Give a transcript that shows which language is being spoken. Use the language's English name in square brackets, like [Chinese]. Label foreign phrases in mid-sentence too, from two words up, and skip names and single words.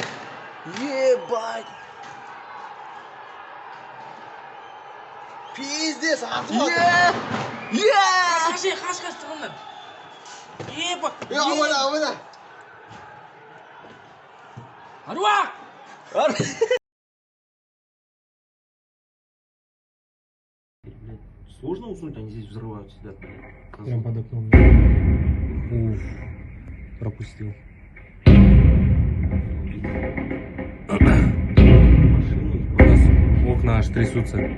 [Russian] Ебать. [Kazakh] Пиздец, атып атыр. Қаш тұрғаннан. Ебак. Абайда. Аруақ! [Russian] Сложно уснуть, они здесь взрывают, сидят. Прям под окном. Уф, пропустил. У нас окна аж трясутся.